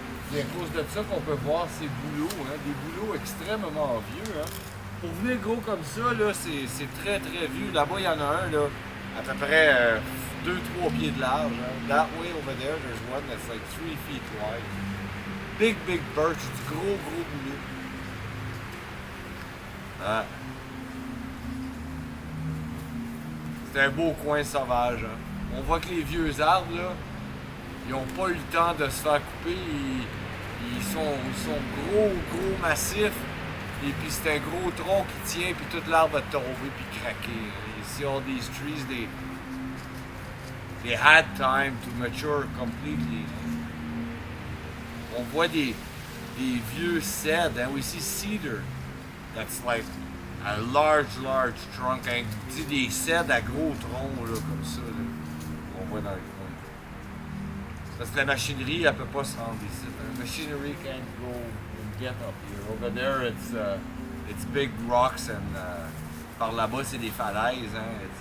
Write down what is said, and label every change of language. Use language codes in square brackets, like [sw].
[fr] C'est à cause de ça qu'on peut voir ces bouleaux, hein? Des bouleaux extrêmement vieux. Hein? Pour venir gros comme ça, là, c'est très vieux. Là-bas, il y en a un là, à peu près 2-3 pieds de large. Hein? [en] That way over there, there's one that's like 3 feet wide. Big birch, [fr] du gros bouleau. Ah. C'est un beau coin sauvage. Hein? On voit que les vieux arbres, là, ils n'ont pas eu le temps de se faire couper. Ils sont gros massifs. Et puis c'est un gros tronc qui tient, puis toute l'arbre va tomber puis craquer. [en] You see all these trees, they had time to mature completely. [fr] On voit des vieux cèdres. Hein? [en] We see cedar. That's like a large trunk. [fr] Hein? Des cèdres à gros tronc là, comme ça. Là. On voit dans le coin. Parce que la machinerie, elle peut pas se rendre ici. [en] The machinery can't go and get up here. Over there, it's big rocks and [fr] par là-bas, c'est des falaises. Hein?